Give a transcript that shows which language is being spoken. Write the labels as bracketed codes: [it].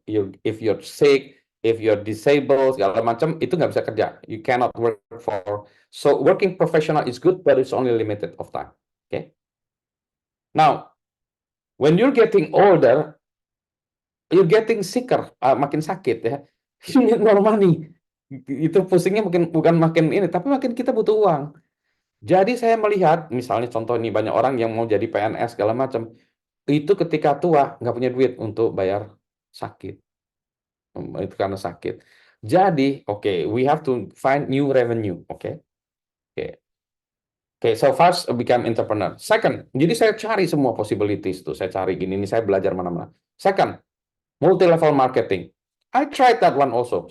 [en] If you're sick, if you're disabled, [id] segala macam, itu nggak bisa kerja. [en] You cannot work for. So working professional is good, but it's only limited of time. Okay. Now, when you're getting older, you're getting sicker, [id] makin sakit ya. [en] You need more money. [id] Itu pusingnya bukan makin ini, tapi makin kita butuh uang. Jadi saya melihat, misalnya contoh ini banyak orang yang mau jadi PNS segala macam, itu ketika tua nggak punya duit untuk bayar sakit. Itu karena sakit. [en] Jadi, we have to find new revenue, so first become entrepreneur. [id] Second, jadi saya cari semua possibilities tuh. Saya cari gini, ini saya belajar mana-mana. [en] Second, multi-level marketing. I tried that one also.